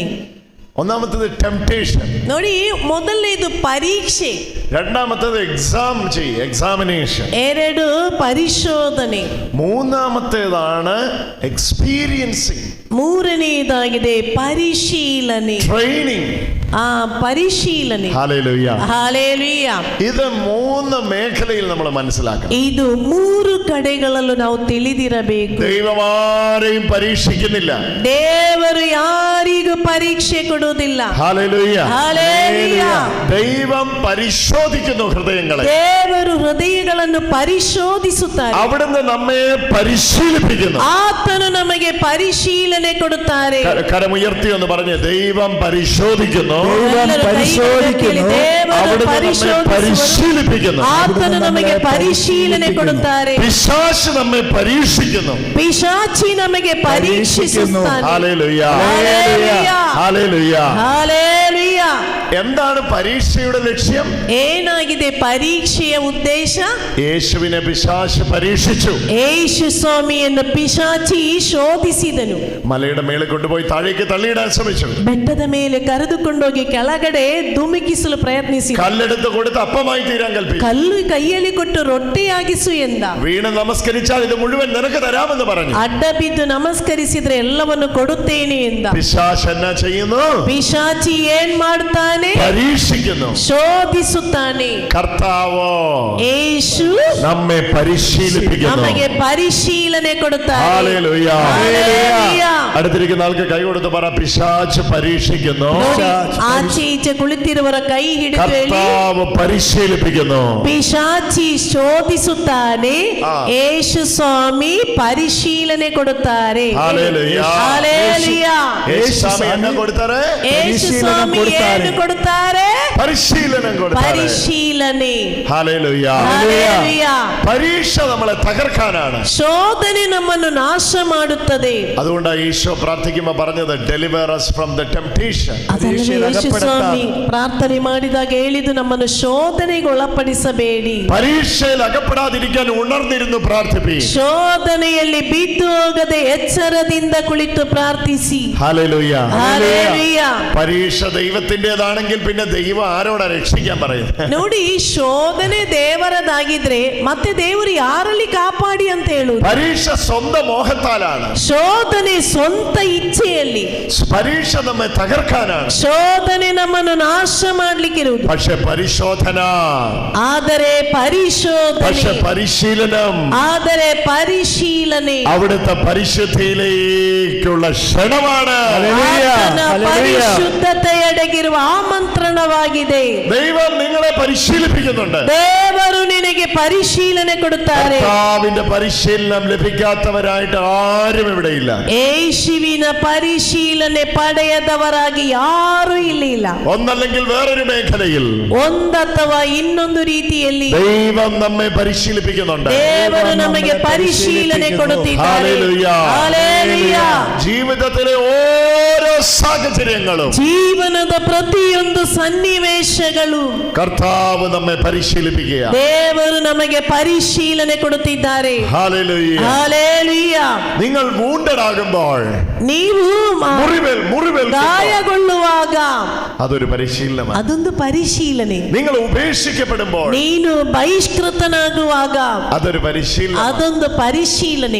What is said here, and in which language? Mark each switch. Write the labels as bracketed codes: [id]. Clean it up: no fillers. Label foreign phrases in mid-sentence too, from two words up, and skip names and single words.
[ml] ഒന്നാമത്തേത് ടെംപ്ടേഷൻ. [kn] ನೋಡಿ, ಮೊದಲನೇದು ಪರೀಕ್ಷೆ, [ml] രണ്ടാമത്തേത് എക്സാമിനേഷൻ, [kn] 2 ಪರಿಶೋಧನೆ, [ml] മൂന്നാമത്തേതാണ് എക്സ്പീരിയൻസിങ്, [kn] ಮೂರನೆಯದಾಗಿದೆ ಪರಿಶೀಲನೆ, [ml] ട്രെയിനിങ്. [kn] ಪರಿಶೀಲನೆ. [ml] ഹല്ലേലൂയ, [kn] ಹಲ್ಲೆಲೂಯಾ. [ml] ഇത് 3 മേഖലയിൽ നമ്മൾ മനസ്സിലാക്കണം. [kn] ಇದು 3 ಕಡೆಗಳಲ್ಲೂ ನಾವು ತಿಳಿದಿರಬೇಕು. [ml] ദൈവം ആരെയും പരീക്ഷിക്കുന്നില്ല. [kn] ದೇವರು ಯಾರಿಗೂ ಪರೀಕ್ಷೆ ಕೊಡುವುದಿಲ್ಲ. [ml] ഹല്ലേലൂയ, [kn] ಹಲ್ಲೆಲೂಯಾ. [ml] ദൈവം പരിശോധിക്കുന്നു ഹൃദയങ്ങളെ. [kn] ದೇವರು ಹೃದಯಗಳನ್ನು ಪರಿಶೋಧಿಸುತ್ತಾರೆ. [ml] അവിടുന്ന് നമ്മെ പരിശീലിപ്പിക്കുന്നു. [kn] ಆತನು ನಮಗೆ ಪರಿಶೀಲನೆ ಕೊಡುತ್ತಾರೆ. [ml] കരമുയർത്തി എന്ന് പറഞ്ഞ് ദൈവം പരിശോധിക്കുന്നു, പരിശീലിപ്പിക്കുന്നു. [kn] ಆತನು ನಮಗೆ ಪರಿಶೀಲನೆ ಕೊಡುತ್ತಾರೆ. [ml] പിശാച് നമ്മെ പരീക്ഷിക്കുന്നു, [kn] ಪಿಶಾಚಿ ನಮಗೆ ಪರೀಕ್ಷಿಸುತ್ತಾನೆ. [ml] ഹല്ലേലൂയ, ഹല്ലേലൂയ, ഹല്ലേലൂയ. എന്താണ് പരീക്ഷയുടെ ലക്ഷ്യം? [kn] ಏನಾಗಿದೆ ಪರೀಕ್ಷೆಯ ಉದ್ದೇಶ? [ml] യേശുവിനെ പിശാച് പരീക്ഷിച്ചു. [kn] യേശു ಸ್ವಾಮಿಯನ್ನು ಪಿಶಾಚಿ ಶೋಧಿಸಿದನು. [ml] മലയുടെ മേളിൽ കൊണ്ടുപോയി താഴേക്ക് തള്ളിയിടാൻ ശ്രമിച്ചു. [kn] ಬೆಟ್ಟದ ಮೇಲೆ ಕರೆದುಕೊಂಡೋಗಿ ಕೆಳಗಡೆ ಧುಮುಕಿಸಲು ಪ್ರಯತ್ನಿಸಿ. [ml] കല്ലെടുത്ത് കൊടുത്ത് അപ്പമായി തീരാൻ കൽപ്പിച്ചു. [kn] ಕಲ್ಲು ಕೈಯಲ್ಲಿ ಕೊಟ್ಟು ರೊಟ್ಟಿಯಾಗಿಸು ಎಂದ. [ml] വീണ് നമസ്കരിച്ചാൽ ഇത് മുഴുവൻ നിനക്ക് തരാമെന്ന് പറഞ്ഞു. [kn] ಅಡ್ಡ ಬಿದ್ದು ನಮಸ್ಕರಿಸಿದ್ರೆ ಎಲ್ಲವನ್ನು ಕೊಡುತ್ತೇನೆ ಎಂದ. [ml] പിശാച് എന്നാ ചെയ്യുന്നു? [kn] ಪಿಶಾಚಿ ಏನ್ ಮಾಡ್ತಾನೆ? [ml] പരീക്ഷിക്കുന്നു, [kn] ಶೋಧಿಸುತ್ತಾನೆ. [ml] കർത്താവോ യേശു നമ്മെ പരിശീലിപ്പിക്കുന്നു. [kn] ನಮಗೆ ಪರಿಶೀಲನೆ ಕೊಡುತ್ತಾರೆ. [ml] ഹല്ലേലൂയ, ഹല്ലേലൂയ. അടുത്തിരിക്കുന്ന ആൾക്ക് കൈ കൊടുത്ത് പറ, പിശാച് പരീക്ഷിക്കുന്നു, [kn] ಆಚೆ ಈಚೆ ಕುಳಿತಿರುವವರ ಕೈ ಹಿಡಿದು ಹೇಳಿ, [ml] കർത്താവ് പരിശീലിപ്പിക്കുന്നു. [kn] ಪಿಶಾಚಿ ಶೋಧಿಸುತ್ತಾನೆ, ಯೇಸು ಸ್ವಾಮಿ ಪರಿಶೀಲನೆ ಕೊಡುತ್ತಾರೆ. [ml] ഹല്ലേലൂയ, [kn] ಹಲ್ಲೆಲೂಯ. [ml] യേശു സ്വാമി എന്നാ കൊടുത്താരെ? [kn] ಯೇಸು ಸ್ವಾಮಿ ಏನು ಕೊಡುತ್ತಾರೆ? [ml] പരിശീലനം കൊടുത്താരെ. [kn] ಪರಿಶೀಲನೆ. [ml] ഹല്ലേലൂയ, [kn] ಹಲ್ಲೆಲೂಯ. [ml] പരീക്ഷ നമ്മളെ തകർക്കാനാണ്. [kn] ಶೋಧನೆ ನಮ್ಮನ್ನು ನಾಶ ಮಾಡುತ್ತದೆ. [ml] അതുകൊണ്ടാണ് ഈശോ പ്രാർത്ഥിക്കുമ്പോൾ പറഞ്ഞത്, [en] deliver us from the temptation. [kn] ಅದರಲ್ಲಿ ಯೇಸು ಸ್ವಾಮಿ ಪ್ರಾರ್ಥನೆ ಮಾಡಿದಾಗ ಹೇಳಿದ್ದು, ನಮ್ಮನ್ನು ಶೋಧನೆಗೆ ಒಳಪಡಿಸಬೇಡಿ. [ml] പരീക്ഷയിൽ അകപ്പെടാതിരിക്കാൻ ഉണർന്നിരുന്നു പ്രാർത്ഥിപ്പി. [kn] ಶೋಧನೆಯಲ್ಲಿ ಬಿದ್ದು ಹೋಗದೆ ಎಚ್ಚರದಿಂದ ಕುಳಿತು ಪ್ರಾರ್ಥಿಸಿ. [ml] ഹല്ലേലൂയ, ഹല്ലേലൂയ. പരീക്ഷ ദൈവത്തിൻ്റെതാണ്. ശോധനയാണെങ്കിൽ പിന്നെ ദൈവം ആരോടാ രക്ഷിക്കാൻ പറയുന്നത്? [kn] ನೋಡಿ, ಶೋಧನೆ ದೇವರದಾಗಿದ್ರೆ ಮತ್ತೆ ದೇವರು ಯಾರಲ್ಲಿ ಕಾಪಾಡಿ ಅಂತ ಹೇಳುವುದು? [ml] പരീക്ഷ സ്വന്തം മോഹത്താലാണ്. [kn] ಶೋಧನೆ ಸ್ವಂತ ಇಚ್ಛೆಯಲ್ಲಿ. [ml] പരീക്ഷ നമ്മെ തകർക്കാനാണ്. [kn] ಶೋಧನೆ ನಮ್ಮನ್ನು ನಾಶ ಮಾಡ್ಲಿಕ್ಕಿರುವುದು. [ml] പക്ഷെ പരിശോധന, [kn] ಆದರೆ [ml] പരിശീലനം, [kn] ಆದರೆ ಪರಿಶೀಲನೆ [ml] അവിടുത്തെ പരിശുദ്ധിയിലേക്കുള്ള ക്ഷണമാണ്. [kn] ಪರಿಶುದ್ಧತೆಯಡೆಗಿರುವ ಆಮಂತ್ರಣವಾಗಿದೆ. [ml] ദൈവം നിങ്ങളെ പരിശീലിപ്പിക്കുന്നുണ്ട്. [kn] ದೇವರು ನಿನಗೆ ಪರಿಶೀಲನೆ ಕೊಡುತ್ತಾರೆ. [ml] കർത്താവിന്റെ പരിശീലനം ലഭിക്കാത്തവരായിട്ട് ആരും ഇവിടെയില്ല. [kn] യേശുവിನ ಪರಿಶೀಲನೆ ಪಡೆಯದವರಾಗಿ ಯಾರೂ ಇಲ್ಲಿ ಇಲ್ಲ. [ml] ഒന്നല്ലെങ്കിൽ വേറൊരു മേഖലയിൽ, [kn] ಒಂದಥವಾ ಇನ್ನೊಂದು ರೀತಿಯಲ್ಲಿ [ml] ദൈവം നമ്മെ പരിശീലിപ്പിക്കുന്നുണ്ട്. [kn] ದೇವರು ನಮಗೆ ಪರಿಶೀಲನೆ ಕೊಡುತ್ತಿದ್ದಾರೆ. ಹಲ್ಲೆಲೂಯಾ. [ml] ജീവിതത്തിലെ ഓരോ സാഹചര്യങ്ങളും, [kn] ಜೀವನದ ಪ್ರತಿಯೊಂದು ಸನ್ನಿವೇಶಗಳು [ml] കർത്താവ് നമ്മെ പരിശീലിപ്പിക്കുക. [kn] ದೇವರು ನಮಗೆ ಪರಿಶೀಲನೆ ಕೊಡುತ್ತಿದ್ದಾರೆ. [ml] ഹല്ലേലൂയ. [kn] ಹಲ್ಲೆಲೂಯಾ. [ml] നിങ്ങൾ wounded ആകുമ്പോൾ, [kn] ನೀವು [ml] മുറിവേൽ [kn] ಗಾಯಗೊಳ್ಳುವಾಗ [ml] അതൊരു പരിശീലനമാണ്. [kn] ಅದೊಂದು ಪರಿಶೀಲನೆ. [ml] നിങ്ങൾ ഉപേക്ഷിക്കപ്പെടുമ്പോൾ, [kn] ನೀನು ಬಹಿಷ್ಕೃತನಾಗುವಾಗ [ml] അതൊരു പരിശീലനം. [kn] ಅದೊಂದು ಪರಿಶೀಲನೆ.